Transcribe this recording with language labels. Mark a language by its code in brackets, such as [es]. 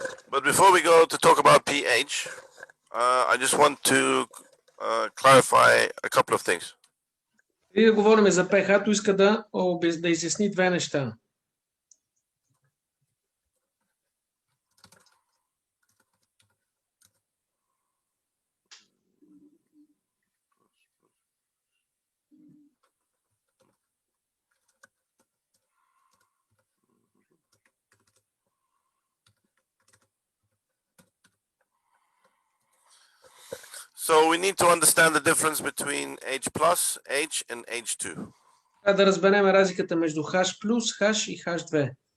[en] But before we go to talk about pH, I just want to clarify a couple of things. [bg] И да говорим за pH-то, иска да изясни две неща. [en] So we need to understand the difference between H plus, H and H2. [bg] Трябва да разберем разликата между H+, H и H2.